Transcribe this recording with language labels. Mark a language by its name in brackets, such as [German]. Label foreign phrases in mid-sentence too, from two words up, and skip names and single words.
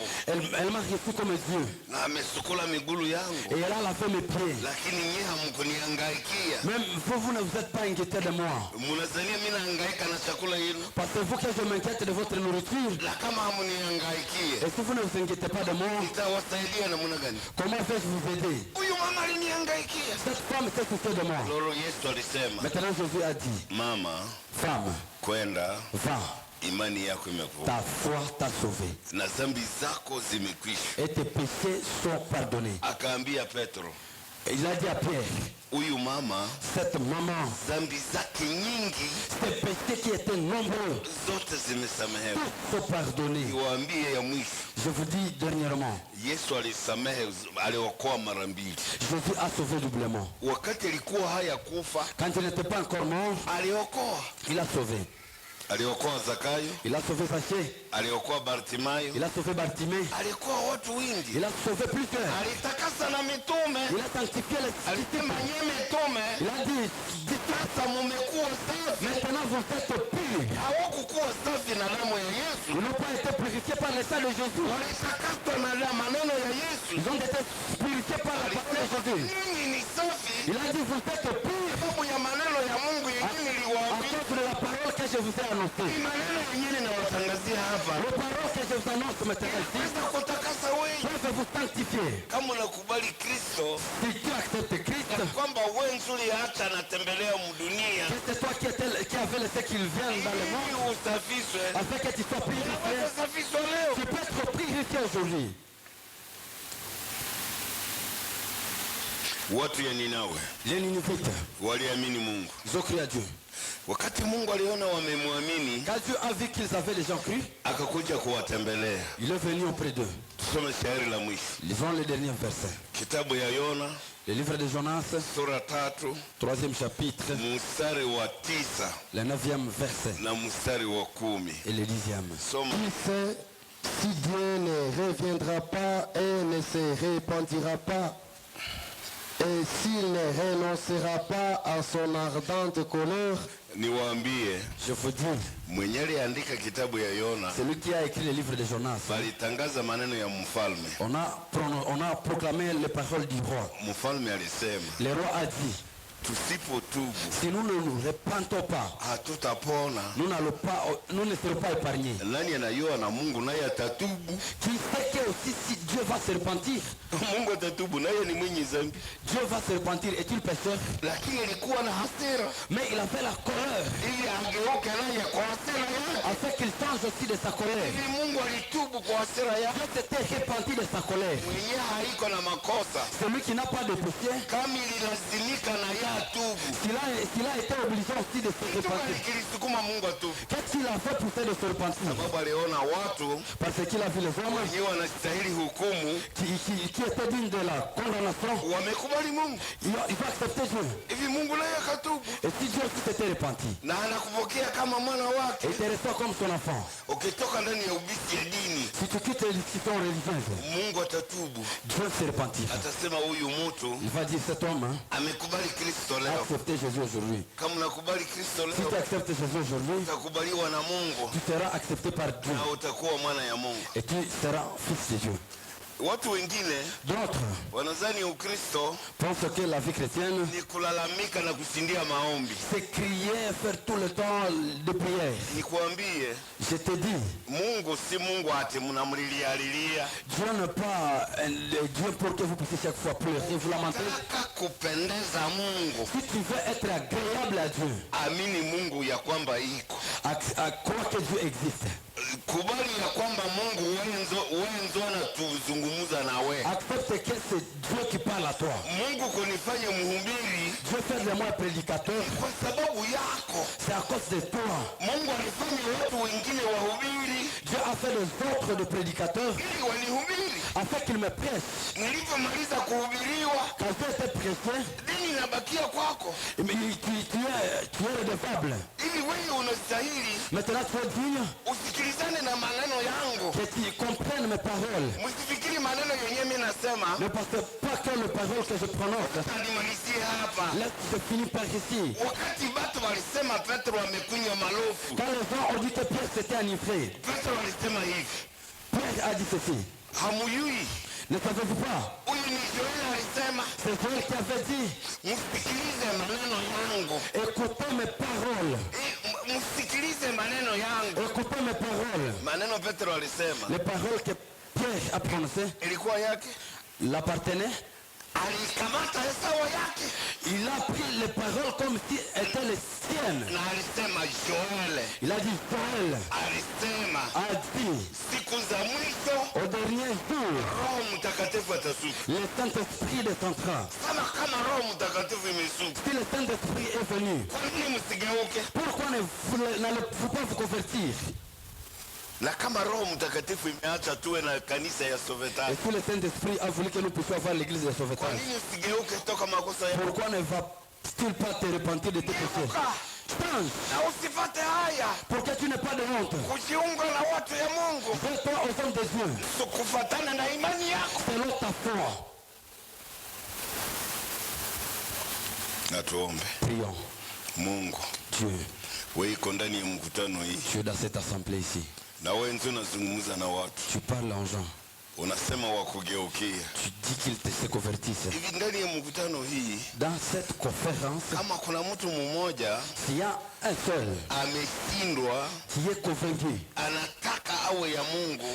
[French] Elle m'a reçu comme Dieu. [Swahili] na amesukula migulu [French] Et [Swahili] yangu, [French] elle a lavé mes pieds. [Swahili] lakini nyie hamkunihangaikia. [French] Même vous ne vous êtes pas inquiété de moi. [Swahili] Munazania mimi nahangaika na chakula yenu, [French] Pensez-vous que je m'inquiète de votre nourriture? [Swahili] la kama hamunihangaikie [French] Et si vous ne vous inquiétez pas de moi, [Swahili] nitawasaidia namna gani? [French] comment vais-je vous aider? [Swahili] Huyu mama alinihangaikia. [French] Cette femme s'est occupée de moi. [Swahili] Lolo Yesu alisema, [French] Maintenant, Jésus a dit, [Swahili] mama, [French] femme, [Swahili] kwenda, [French] va, [Swahili] imani yako imekuwa [French] ta foi t'a sauvé. [Swahili] na dhambi zako zimekwisha. [French] Et tes péchés sont pardonnés. [Swahili] Akaambia Petro, [French] Et il a dit à Pierre, [Swahili] huyu mama [French] cette maman, [Swahili] dhambi zake nyingi [French] ces péchés qui étaient nombreux, [Swahili] zote zimesamehewa. [French] tous sont pardonnés. [Swahili] Niwaambie ya mwisho, [French] Je vous dis dernièrement, [Swahili] Yesu alisamehe, aliokoa mara mbili. [French] Jésus a sauvé doublement. [Swahili] Wakati alikuwa haya kufa, [French] Quand il n'était pas encore mort, [Swahili] aliokoa. [French] il a sauvé. [Swahili] Aliokoa Zakayo, [French] Il a sauvé Zachée, [Swahili] aliokoa Bartimayo, [French] il a sauvé Bartimée, [Swahili] aliokoa watu wengi, [French] il a sauvé plusieurs. [Swahili] alitakasa na mitume. [French] Il a sanctifié les [Swahili] Alisema nyie mitume [French] Il a dit, [Swahili] sasa mumekuwa safi. [French] maintenant vous êtes purs. [Swahili] Hawakukuwa safi na damu ya Yesu, [French] Ils n'ont pas été purifiés par le sang de Jésus. [Swahili] walitakaswa na maneno ya Yesu. [French] Ils ont été purifiés par la parole de Jésus. [Swahili] Ninyi ni safi [French] Il a dit, vous êtes purs [Swahili] sababu ya maneno ya Mungu yenyewe [French] à [Swahili] niliwaambia. [French] cause de la parole que je vous ai annoncée. [Swahili] Ni maneno yenyewe ninawatangazia hapa. [French] Les paroles que je vous annonce maintenant ici [Swahili] Naweza kutakasa wewe [French] peuvent vous sanctifier. [Swahili] kama unakubali Kristo, [French] Si tu acceptes Christ, [Swahili] kwamba wewe nzuri hata anatembelea mdunia [French] que c'est toi qui avais laissé qu'il vienne dans le monde, [Swahili] ili usafishwe. [French] afin que tu sois purifié. [Swahili] Usafishwe leo. [French] Tu peux être purifié aujourd'hui. [Swahili] Watu ya Ninawe [French] Les Ninivites, [Swahili] waliamini Mungu. [French] ils ont cru à Dieu. [Swahili] Wakati Mungu aliona wamemwamini, [French] Quand Dieu a vu qu'ils avaient déjà cru, [Swahili] akakuja kuwatembelea. [French] il est venu auprès d'eux. [Swahili] Tusome shairi la mwisho, [French] Lisons le dernier verset. [Swahili] kitabu ya Yona [French] Le livre de Jonas, [Swahili] sura 3 [French] troisième chapitre, [Swahili] mstari wa 9 [French] le 9e verset [Swahili] na mstari wa 10. [French] et le 10e. [Swahili] Soma. [French] Qui sait si Dieu ne reviendra pas et ne se répandira pas, et s'il ne renoncera pas à son ardente colère? [Swahili] Niwaambie, [French] Je vous dis, [Swahili] mwenye aliandika kitabu ya Yona [French] celui qui a écrit le livre de Jonas, [Swahili] alitangaza maneno ya mfalme. [French] on a proclamé les paroles du roi. [Swahili] Mfalme alisema, [French] Le roi a dit, [Swahili] tusipotubu [French] si nous ne nous repentons pas, [Swahili] hatutapona. [French] nous ne serons pas épargnés. [Swahili] Nani anayua na Mungu naye atatubu? [French] Qui sait que aussi si Dieu va se repentir, [Swahili] Mungu atatubu, naye ni mwenye dhambi. [French] Dieu va se repentir, est-il pécheur? [Swahili] Lakini alikuwa na hasira [French] Mais il avait la colère, [Swahili] ili angeuke naye kwa hasira yake. [French] afin qu'il change aussi de sa colère. [Swahili] Ili Mungu alitubu kwa hasira yake. [French] Dieu s'était repenti de sa colère. [Swahili] Mwenye haiko na makosa [French] Celui qui n'a pas de péché, [Swahili] kama ililazimika na yeye atubu. [French] s'il a été obligé aussi de se [Swahili] Kitu gani [French] repentir. [Swahili] kilisukuma Mungu atubu? [French] Qu'est-ce qu'il a fait pour ça de se repentir? [Swahili] Sababu aliona watu [French] Parce qu'il a vu les hommes [Swahili] wenyewe wanastahili hukumu [French] qui étaient dignes de la condamnation. [Swahili] wamekubali Mungu. [French] Ils ont accepté Dieu. [Swahili] Hivi Mungu naye akatubu [French] Et si Dieu aussi s'était repenti, [Swahili] na anakupokea kama mwana wake. [French] et il te reçoit comme son enfant, [Swahili] Ukitoka ndani ya ubisi ya dini, [French] si tu quittes les institutions religieuses, [Swahili] Mungu atatubu, [French] Dieu se repentira. [Swahili] atasema huyu mtu [French] Il va dire cet homme, hein, [Swahili] amekubali Kristo Kristo leo, [French] accepter Jésus aujourd'hui. [Swahili] kama unakubali Kristo [French] Si tu [Swahili] leo, [French] acceptes Jésus aujourd'hui, [Swahili] utakubaliwa na Mungu [French] tu seras accepté par Dieu [Swahili] na utakuwa mwana ya Mungu. [French] et tu seras fils de Dieu. [Swahili] Watu wengine [French] D'autres [Swahili] wanadhani Ukristo [French] pensent que la vie chrétienne, [Swahili] ni kulalamika na kushindia maombi. [French] c'est crier, faire tout le temps de prière. [Swahili] Nikwambie, [French] Je te dis, [Swahili] Mungu si Mungu ati mnamlilia. [French] Dieu n'est pas le Dieu pour que vous puissiez chaque fois pleurer, vous lamenter. [Swahili] Taka kupendeza Mungu, [French] Si tu veux être agréable à Dieu, [Swahili] amini Mungu ya kwamba iko. [French] crois que Dieu existe. [Swahili] Kubali ya kwamba Mungu wenzo anatuzungumza nawe. [French] Accepte que c'est Dieu qui parle à toi. [Swahili] Mungu kunifanya mhubiri [French] Dieu fait de moi un prédicateur, [Swahili] kwa sababu yako. [French] c'est à cause de toi. [Swahili] Mungu alifanya watu wengine wahubiri [French] Dieu a fait des autres de prédicateurs [Swahili] ili wanihubiri. [French] afin qu'ils me prêchent. [Swahili] Nilipomaliza kuhubiriwa, [French] Quand Dieu était prêché, [Swahili] dini inabakia kwako, [French] tu es redevable. [Swahili] ili wewe unastahili [French] Maintenant tu es digne [Swahili] usikilizane na maneno yangu. [French] que tu comprennes mes paroles. [Swahili] Msifikiri maneno yenyewe mimi nasema [French] Ne pensez pas que les paroles que je prononce. [Swahili] nimalizie hapa. [French] Laisse finir par ici. [Swahili] Wakati watu walisema Petro amekunywa malofu, [French] Quand les gens ont dit que Pierre s'était enivré, [Swahili] Petro alisema hivi, [French] Pierre a dit ceci. [Swahili] hamuyui. [French] Ne savez-vous pas? [Swahili] Huyu ni Joel alisema, [French] C'est Joël qui avait dit, [Swahili] msikilize maneno yangu. [French] écoutez mes paroles. [Swahili] Msikilize maneno yangu. [French] Écoutez mes paroles. [Swahili] Maneno Petro alisema [French] Les paroles que Pierre a prononcées [Swahili] ilikuwa yake, [French] l'appartenaient. [Swahili] alikamata hesawa yake [French] Il a pris les paroles comme si étaient les siennes. [Swahili] na alisema Joel [French] Il a dit, Joël [Swahili] alisema [French] a dit, [Swahili] siku za mwisho [French] au dernier jour, [Swahili] Roho Mtakatifu atashuka. [French] le Saint-Esprit descendra. [Swahili] Kama Roho Mtakatifu imeshuka, [French] Si le Saint-Esprit est venu, [Swahili] kwa nini msigeuke? [French] pourquoi n'allez-vous pas vous convertir? [Swahili] Na kama Roho Mtakatifu imeacha tuwe na kanisa ya [French] Et [Swahili] Sovetari, [French] si le Saint-Esprit a voulu que nous puissions avoir l'église de [Swahili] kwa [French] sauvetage, [Swahili] nini usigeuke toka makosa yako [French] pourquoi ne va-t-il pas te repentir de tes péchés? Change, [Swahili] na usifate haya [French] pour que tu n'aies pas de honte. [Swahili] kujiunga na watu ya Mungu [French] Fais-toi aux hommes de Dieu, [Swahili] kufatana na imani yako. [French] selon ta foi. [Swahili] Na tuombe. [French] Prions. [Swahili] Mungu, [French] Dieu, [Swahili] wewe iko ndani ya mkutano hii, [French] tu es dans cette assemblée ici. [Swahili] na wewe ndio unazungumza na watu, [French] Tu parles en gens. [Swahili] unasema wakugeukia. [French] Tu dis qu'ils se convertissent. [Swahili] Hivi ndani ya mkutano hii, [French] Dans cette conférence, [Swahili] kama kuna mtu mmoja [French] s'il y a un seul [Swahili] ameshindwa, [French] qui est convaincu, [Swahili] anataka awe ya Mungu,